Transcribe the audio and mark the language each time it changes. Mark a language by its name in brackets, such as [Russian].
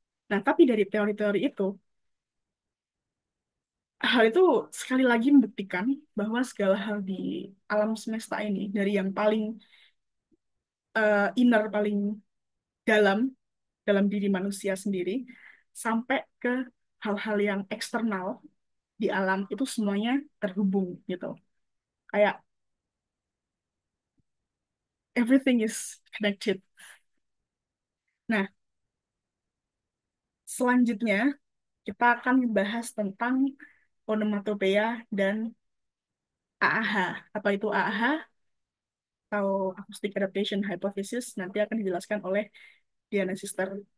[Indonesian] Nah, tapi dari teori-teori itu, hal itu sekali lagi membuktikan bahwa segala hal di alam semesta ini, dari yang paling inner, paling dalam, dalam diri manusia sendiri, sampai ke hal-hal yang eksternal di alam, itu semuanya terhubung gitu. Kayak [English] everything is connected. [Indonesian] Nah, selanjutnya kita akan membahas tentang onomatopeia dan AAH. Apa itu AAH? Atau Acoustic Adaptation Hypothesis nanti akan dijelaskan oleh Diana Sister.